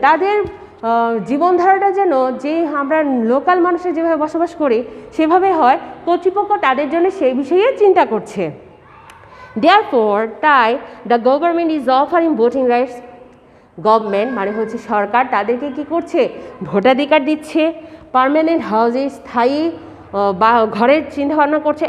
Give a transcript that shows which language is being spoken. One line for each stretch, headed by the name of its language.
Bangla: তাদের জীবনধারাটা যেন যে আমরা লোকাল মানুষের যেভাবে বসবাস করি সেভাবে হয়, কর্তৃপক্ষ তাদের জন্য সেই বিষয়ে চিন্তা করছে।
English: Therefore, তাই the government is offering voting rights.
Bangla: Government মানে হচ্ছে সরকার, তাদেরকে কি করছে? ভোটাধিকার দিচ্ছে। পার্মানেন্ট হাউসে, স্থায়ী বা ঘরের চিন্তাভাবনা করছে।